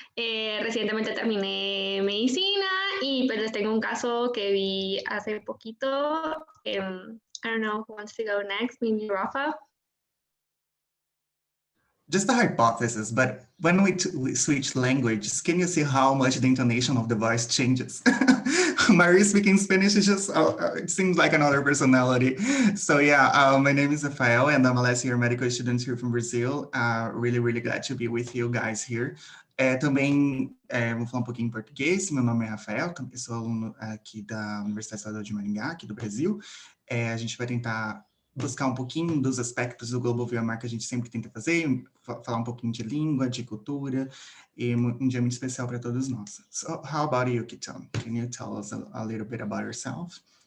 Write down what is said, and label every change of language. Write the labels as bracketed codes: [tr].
[es] Recientemente terminé medicina y pues les tengo un caso que vi hace poquito. [en] I don't know who wants to go next, maybe Rafa. Just a hypothesis, but when we switch languages, can you see how much the intonation of the voice changes? Maria speaking Spanish is just, it seems like another personality. So yeah, my name is Rafael and I'm a last year medical student here from Brazil. Really glad to be with you guys here. [pt] Também vou falar um pouquinho em português. Meu nome é Rafael, eu sou aluno aqui da Universidade Estadual de Maringá, aqui do Brasil. A gente vai tentar buscar um pouquinho dos aspectos do Global VMR que a gente sempre tenta fazer, falar um pouquinho de língua, de cultura, e um dia muito especial para todos nós. [en] So, how about you, Kitan? Can you tell us a little bit about yourself?